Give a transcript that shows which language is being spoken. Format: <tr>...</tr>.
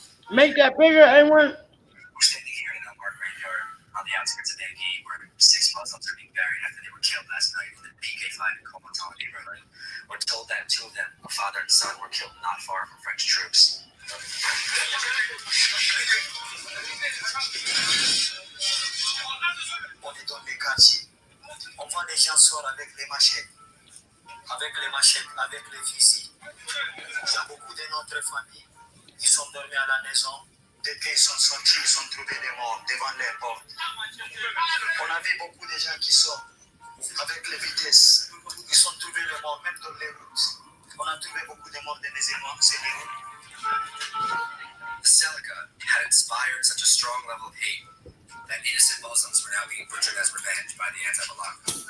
<en>Make that bigger, anyone? We're standing here in an unmarked graveyard on the outskirts of Bethy, where 6 Muslims are being buried after they were killed last night in the PK5 in Comonton neighborhood. We're told that 2 of them, a father and son, were killed not far from French troops.</en> <fr>On est dans les quartiers. On voit les gens sortent avec les machettes, avec les fusils. Il y a beaucoup de notre famille qui sont dormis à la maison. Dès qu'ils sont sortis, ils ont trouvé des morts devant les portes. On a vu beaucoup de gens qui sortent avec les vitesses. Ils ont trouvé les morts même dans les routes. On a trouvé beaucoup de morts dans les routes.</fr> <en>The Celica had inspired such a strong level of hate that innocent Muslims were now being butchered as revenge by the anti-Balaka.</en>